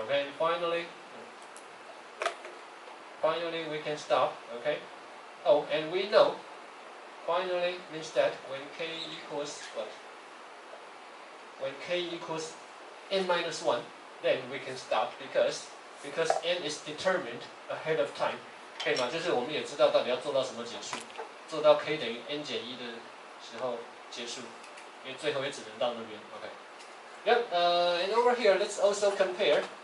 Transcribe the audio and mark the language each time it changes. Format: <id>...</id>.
<en>Okay, and finally we can stop. Okay. Oh, and we know finally means that when k equals what? When k equals n minus 1, then we can stop because n is determined ahead of time.</en> <zh>可以吗？就是我们也知道到底要做到什么结束，做到 k 等于 n 减1的时候结束，因为最后也只能到那边。</zh> <en>OK。 Yep. And over here, let's also compare.</en>